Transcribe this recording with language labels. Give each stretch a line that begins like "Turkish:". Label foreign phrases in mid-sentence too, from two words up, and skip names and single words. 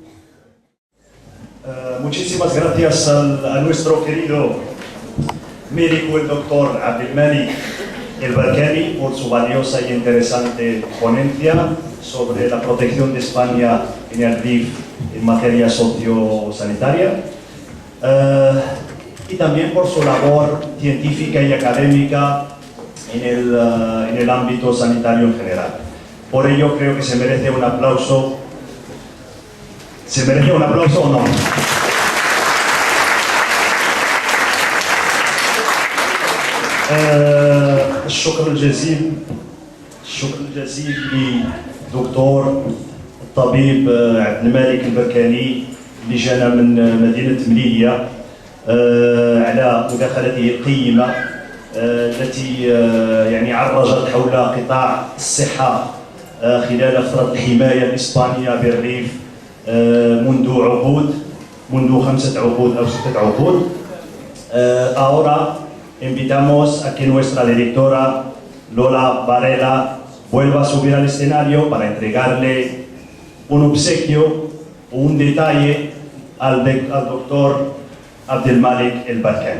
Spanish: Muchísimas gracias a nuestro querido médico, el doctor Abdelmalik El Barkani, por su valiosa y interesante ponencia sobre la protección de España en el RIF en materia sociosanitaria, y también por su labor científica y académica en el ámbito sanitario en general. Por ello creo que se merece un aplauso. ¿Se merece un aplauso o no?
Arabic: الشكر الجزيل لدكتور الطبيب عبد الملك البركاني اللي جانا من مدينة مليلية على مداخلته القيمة التي يعني عرجت حول قطاع الصحة خلال فترة الحماية الإسبانية بالريف منذ 5 عقود أو 6 عقود.
Spanish: Ahora invitamos a que nuestra directora Lola Varela vuelva a subir al escenario para entregarle un obsequio o un detalle al doctor Abdelmalik El Barkani.